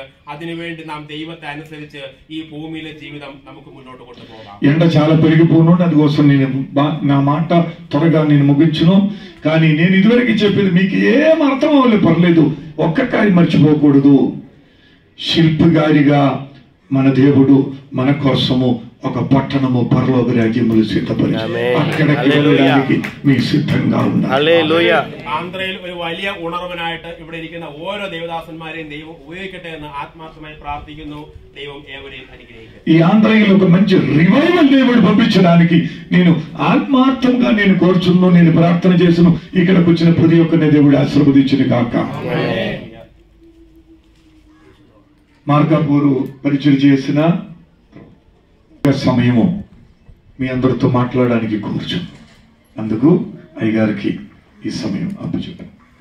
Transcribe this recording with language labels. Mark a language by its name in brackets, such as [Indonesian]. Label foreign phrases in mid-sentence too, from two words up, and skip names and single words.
[Malayalam] അതിനുവേണ്ടി നാം ദൈവത്തെ അനുസരിച്ച് ഈ ഭൂമിയിലെ ജീവിതം നമുക്ക് మున్నోട്ട് കൊണ്ടുപോകാം. [Telugu] ఎండ చాలా పెరిగిపోనుండి, అందుకోసం నేను నా మాట త్వరగా నేను ముగించును. కానీ నేను ఇదివరకు చెప్పేది మీకు ఏం అర్థం అవ్వలేదు, పర్లేదు, ఒక్క కార్యం మర్చిపోకూడదు. శిల్పిగారిగా మన దేవుడు మన కోసము ఒక పట్టణము పరలోక రాజ్యములు సిద్ధపరిచి అక్కడికి వెళ్ళడానికి మీకు సిద్ధంగా ఉండాలి. [Malayalam] ആന്ധ്രയിൽ ഒരു വലിയ ഉണർവനായിട്ട് ഇവിടെ ഇരിക്കുന്ന ഓരോ ദേവദാസന്മാരെയും ദൈവം ഉപയോഗിക്കട്ടെ എന്ന് ആത്മാർത്ഥമായി പ്രാർത്ഥിക്കുന്നു. ദൈവം ഏവരെയും അനുഗ്രഹിക്കട്ടെ. [Telugu] ఈ ఆంధ్రలో ఒక మంచి రివైవల్ దేవుడు పంపించడానికి నేను ఆత్మార్థంగా నేను కోరుచున్నాను, నేను ప్రార్థన చేస్తున్నాను. ఇక్కడికి వచ్చిన ప్రతి ఒక్కరిని దేవుడు ఆశీర్వదించిన కాక. మార్కాపూరు పరిచయం చేసిన సమయము మీ అందరితో మాట్లాడడానికి కూర్చు, అందుకు అయ్యగారికి ఈ సమయం అప్పచెప్పాను.